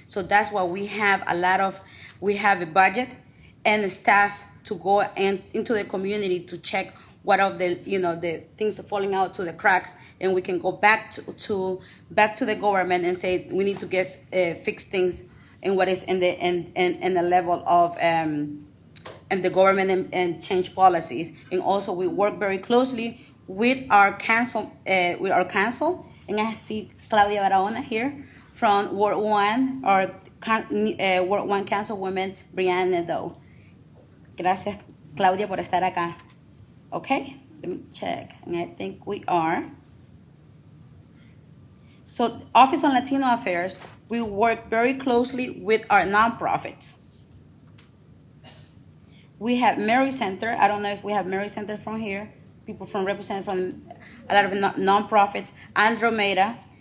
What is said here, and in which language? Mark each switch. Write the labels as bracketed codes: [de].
[en] So that's why we have we have a budget and a staff to go into the community to check what of the the things are falling out to the cracks, and we can go back to the government and say we need to fix things in what is in the level of and the government and change policies. And also we work very closely with our council, and I see Claudia Barahona here from Ward 1, or Ward 1 Councilwoman Brianna Doe. [es] Gracias, Claudia, por estar acá. [en] Okay, let me check, and I think we are. So, Office on Latino Affairs, we work very closely with our nonprofits. We have Mary Center. I don't know if we have Mary Center from here. People represented from a lot of nonprofits. Andromeda.